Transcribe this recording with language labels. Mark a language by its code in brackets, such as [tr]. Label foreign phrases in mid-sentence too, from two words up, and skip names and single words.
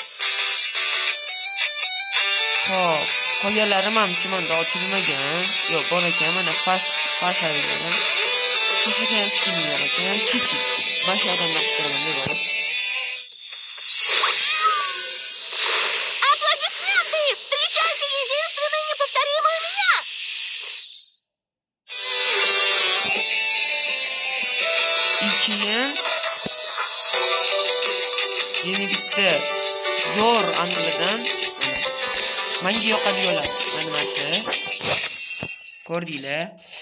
[uz] Xo'p, qolganlarim ham chimanda ochilmagan. Yo'q, bor ekan, mana Fashaga. Fashaga ham skin yo'q ekan, Kiki. Boshqa odamlar qilgan deb olib. [ru] Аплодисменты! Встречайте единственную неповторимую меня! [uz] Keyin yana bitta zo'r anglidan menga yoqadiganlar animasiya ko'rdinglar.